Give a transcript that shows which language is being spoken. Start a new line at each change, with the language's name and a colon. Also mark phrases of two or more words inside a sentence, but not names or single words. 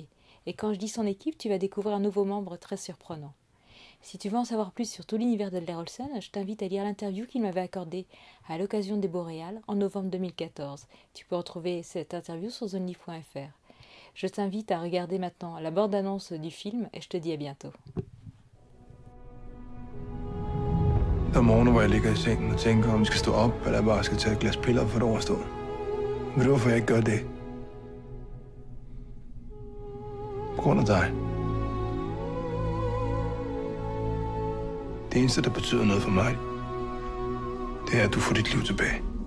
French: Et quand je dis son équipe, tu vas découvrir un nouveau membre très surprenant. Si tu veux en savoir plus sur tout l'univers d'Adler Olsen, je t'invite à lire l'interview qu'il m'avait accordée à l'occasion des Boréales en novembre 2014. Tu peux retrouver cette interview sur zonelive.fr. Je t'invite à regarder maintenant la bande-annonce du film et je te dis à bientôt.
Danish: Der er morgener, hvor jeg ligger i sengen og tænker, om jeg skal stå op, eller jeg bare skal tage et glas piller for det overstået. Ved du, hvorfor jeg ikke gør det? På grund af dig. Det eneste, der betyder noget for mig, det er, at du får dit liv tilbage.